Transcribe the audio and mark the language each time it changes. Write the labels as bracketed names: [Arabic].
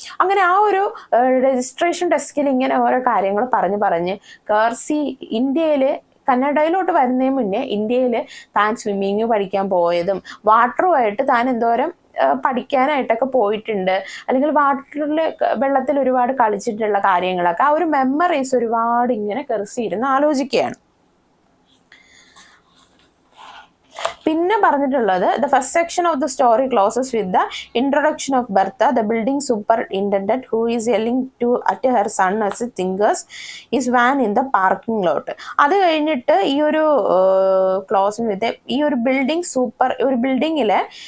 [Malayalam] അങ്ങനെ ആ ഒരു രജിസ്ട്രേഷൻ ഡെസ്കിൽ ഇങ്ങനെ ഓരോ കാര്യങ്ങൾ പറഞ്ഞ് കർസി കന്നഡയിലോട്ട് വരുന്നതിന് മുന്നേ ഇന്ത്യയിൽ താൻ സ്വിമ്മിങ് പഠിക്കാൻ പോയതും വാട്ടറുമായിട്ട് താൻ എന്തോരം പഠിക്കാനായിട്ടൊക്കെ പോയിട്ടുണ്ട്, അല്ലെങ്കിൽ വെള്ളത്തിൽ ഒരുപാട് കളിച്ചിട്ടുള്ള കാര്യങ്ങളൊക്കെ ആ ഒരു മെമ്മറീസ് ഒരുപാട് ഇങ്ങനെ കർസി ഇരുന്ന് ആലോചിക്കുകയാണ്. പിന്നെ പറഞ്ഞിട്ടുള്ളത് [English] the first section of the story closes with the introduction of Bertha, the building superintendent, who is yelling at her son as he tinkers his van in the parking lot. [Malayalam] അത് കഴിഞ്ഞിട്ട് ഈ ഒരു ക്ലോസിംഗ് വിത്ത് ഈ ഒരു ബിൽഡിങ്ങിലെ